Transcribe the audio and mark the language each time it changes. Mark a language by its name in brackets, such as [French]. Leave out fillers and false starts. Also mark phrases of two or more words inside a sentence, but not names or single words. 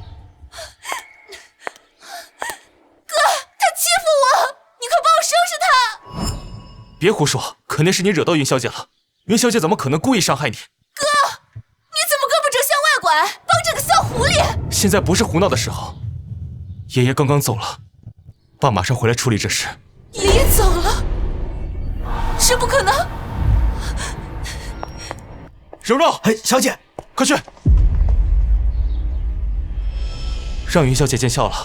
[Chinese] 哥，他欺負我，你快幫我收拾他！別胡說，肯定是你惹到云小姐了。云小姐怎麼可能故意傷害你？哥，你怎麼胳膊肘向外拐，幫這個小狐狸？現在不是胡鬧的時候，爺爺剛剛走了，爸馬上回來處理這事。爺爺走了，這不可能！蓉蓉，哎，小姐，快去，讓云小姐見笑了。